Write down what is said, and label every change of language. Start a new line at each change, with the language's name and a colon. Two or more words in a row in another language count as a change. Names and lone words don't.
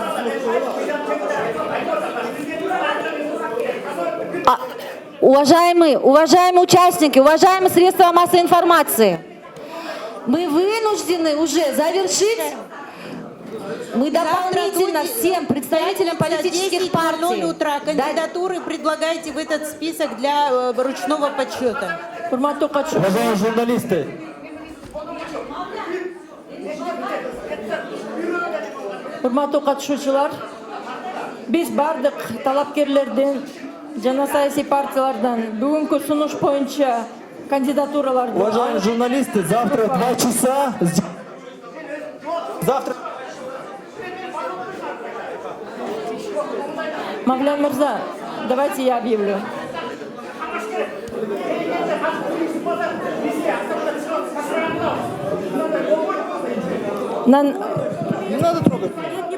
Russian: Уважаемые участники, уважаемые средства массовой информации, мы вынуждены уже завершить. Мы дополнительно всем представителям политических партий. 10:00 утра кандидатуры предлагайте в этот список для ручного подсчета. Уважаемые журналисты,
Kyrgyz: Урматтуу катышуучулар, биз бардык талапкерлерден жана саясий партиялардан бүгүнкү сунуш боюнча кандидатураларды...
Russian: уважаемые журналисты, завтра 2 часа. Завтра... Мавлян Мырза, давайте я объявлю. Не надо трогать.